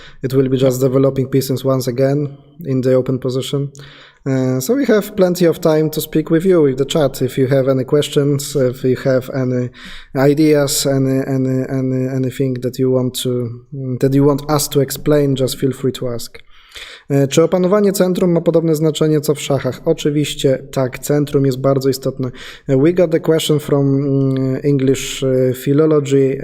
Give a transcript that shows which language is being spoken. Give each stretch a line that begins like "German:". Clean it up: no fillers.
English: It will be just developing pieces once again in the open position. So we have plenty of time to speak with you, with the chat. If you have any questions, if you have any ideas, anything that you want us to explain, just feel free to ask.
Polish: Czy opanowanie centrum ma podobne znaczenie co w szachach? Oczywiście tak, centrum jest bardzo istotne.
English: We got the question from English philology.